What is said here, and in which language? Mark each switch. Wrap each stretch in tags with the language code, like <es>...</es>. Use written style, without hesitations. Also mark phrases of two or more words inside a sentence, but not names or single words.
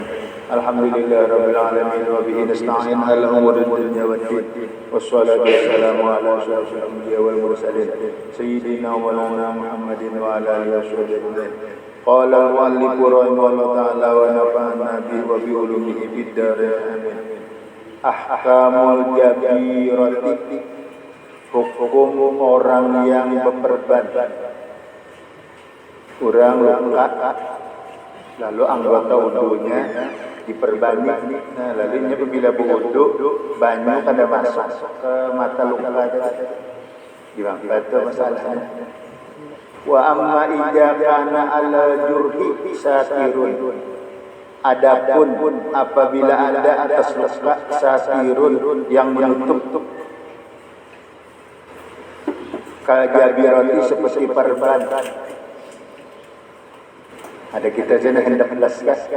<ar>الحمد لله رب العالمين وبه نستعين على أمور الدنيا والدين والصلاة والسلام على أشرف الأنبياء والمرسلين سيدنا ومولانا محمد وعلى آله وصحبه أجمعين. قال المؤلف رحمه الله تعالى ونفعنا به وبعلومه في الدارين آمين. أحكام الجبيرة,</ar> <bjn>hukum orang yang berperban. Orang luka lalu anggota wudunya diperbani. Nah, lalunya apabila berwudu banyak kada masuk ke mata luka tadi. Gimana itu masalahnya?</bjn> <ar>وأما إذا كان على الجرح ساتر.</ar> <bjn>Adapun apabila ada atas luka satirun yang menutup kajabirati seperti perban. Ada kita jenis hendak jelaskan.</bjn>